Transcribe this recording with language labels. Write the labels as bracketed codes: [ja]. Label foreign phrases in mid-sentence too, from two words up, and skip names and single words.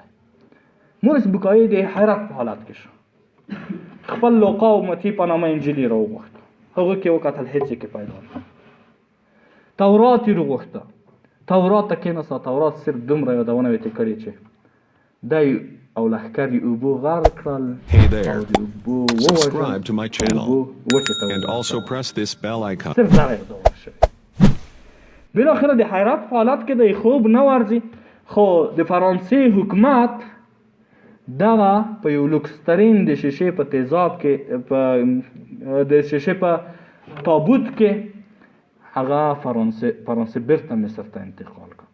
[ps] مورس بوکایي د حیرت په حالت کې شو، خپل لوقا او متی په نامه انجیل یې راوغوښت، هغه کې وکتل هېڅ یې کې پیدا نه. تورات یې راوغوښته، تورات ته کېناسته، تورات صرف دومره یادونه یې کړې چې دی او لښکر یې اوبو غرق کړل. [en] Hey there, subscribe to my channel and also press this bell icon. [ps] صرف دا یادونه شوې. بالاخره د حیرت په حالت کې دی خوب نه ورځي، خو د فرانسې حکومت دغه په یو لوکسترین د شیشې په تیزاب کې د شیشې په تابوت کې هغه فرانسې بیرته مصر ته انتقال کړ.